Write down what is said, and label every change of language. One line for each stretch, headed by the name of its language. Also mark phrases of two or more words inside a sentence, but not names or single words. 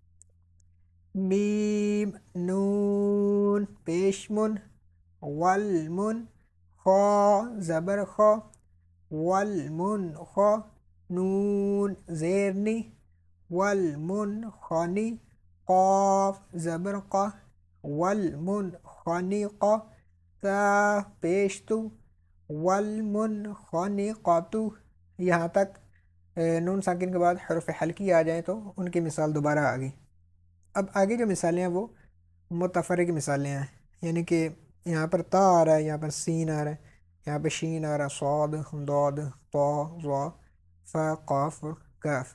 Urdu: میم نون پیش من، والمن، خا زبر خا، والمن خا، نون زیر نی، والمن خانی، قاف زبر قا، والمن خانی قا، تا پیش تو، والمن خانی قاتو. یہاں تک نون ساکن کے بعد حروف حلقی آ جائیں تو ان کی مثال دوبارہ آ گئی۔ اب آگے جو مثالیں ہیں وہ متفرق مثالیں ہیں، یعنی کہ یہاں پر تا آ رہا ہے، یہاں پر سین آ رہا ہے، یہاں پہ شین آ رہا ہے، صاد، ضاد، طا، ظا، فا، قاف، کاف۔